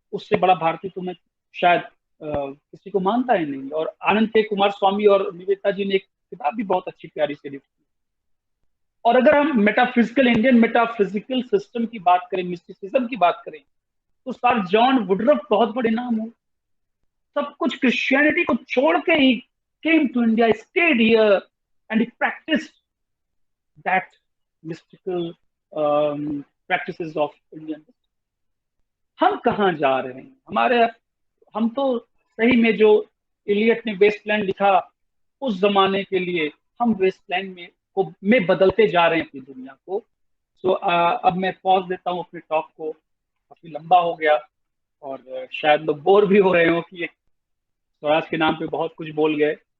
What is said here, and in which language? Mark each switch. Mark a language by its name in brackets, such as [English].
[Hindi] उससे बड़ा भारतीय तो मैं शायद किसी को मानता ही नहीं। और आनंद के कुमार स्वामी और निवेदिता जी ने एक किताब भी बहुत अच्छी प्यारी से लिखी। और अगर हम मेटाफिजिकल, इंडियन मेटाफिजिकल सिस्टम की बात करें, मिस्टिसिज्म की बात करें, तो सर जॉन वुडरफ बहुत बड़े नाम हो। सब कुछ क्रिश्चियनिटी को छोड़ के ही [English] came to India, stayed here, and he practiced that mystical practices of Indian. [Hindi] हम कहाँ जा रहे हैं? हम तो सही में जो इलियट ने वेस्टलैंड लिखा उस जमाने के लिए हम वेस्टलैंड में बदलते जा रहे हैं अपनी दुनिया को। सो अब मैं पॉज देता हूँ अपने टॉक को, काफी लंबा हो गया और शायद लोग बोर भी हो रहे हो कि स्वराज के नाम पे बहुत कुछ बोल गए।